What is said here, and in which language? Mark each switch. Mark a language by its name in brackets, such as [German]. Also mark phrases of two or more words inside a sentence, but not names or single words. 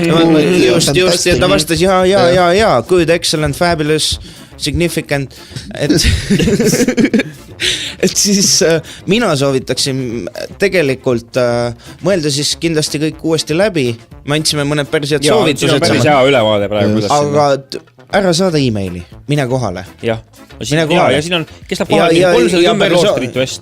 [Estonian] just, ja ta vastas ja, [English] good, excellent, fabulous, significant, [Estonian] et siis mina soovitaksin tegelikult mõelda siis kindlasti kõik uuesti läbi, me andsime mõned päris head soovitused. Ja, päris hea ülevaade praegu. Aga ära saada e-maili, mine kohale. Jah, ja siin on, kes läheb kohale, 310 Bloor Street West.